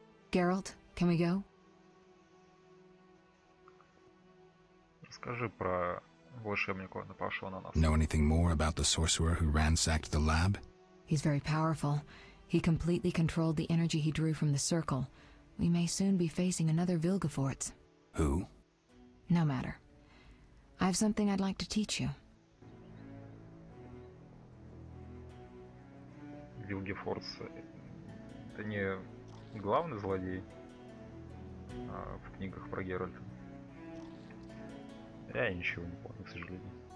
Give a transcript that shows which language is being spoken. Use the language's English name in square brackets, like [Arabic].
[English] Geralt, can we go? [Russian] Расскажи про волшебника, напавшего на нас. [English] Know anything more about the sorcerer who ransacked the lab? He's very powerful. He completely controlled the energy he drew from the circle. We may soon be facing another Vilgefortz. Who? No matter. I have something I'd like to teach you. [Russian] Вилгефордс это не главный злодей в книгах про Геральта. Я ничего не помню, к сожалению.